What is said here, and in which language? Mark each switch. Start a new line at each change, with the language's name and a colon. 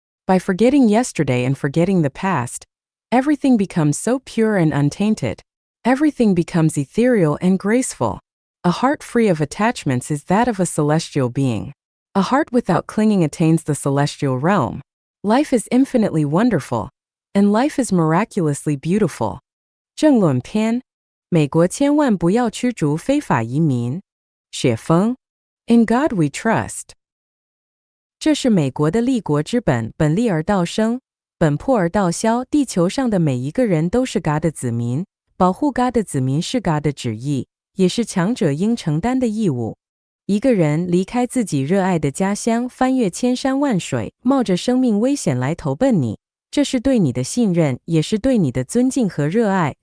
English: By forgetting yesterday and forgetting the past, everything becomes so pure and untainted. Everything becomes ethereal and graceful. A heart free of attachments is that of a celestial being. A heart without clinging attains the celestial realm. Life is infinitely wonderful, and life is miraculously beautiful.
Chinese: 政论篇，美国千万不要驱逐非法移民。
English: 雪峰 In God we trust.
Chinese: 这是美国的立国之本，本立而道生，本破而道消。地球上的每一个人都是 God 的子民。保护 God 的子民是 God 的旨意，也是强者应承担的义务。一个人离开自己热爱的家乡，翻越千山万水，冒着生命危险来投奔你，这是对你的信任，也是对你的尊敬和热爱。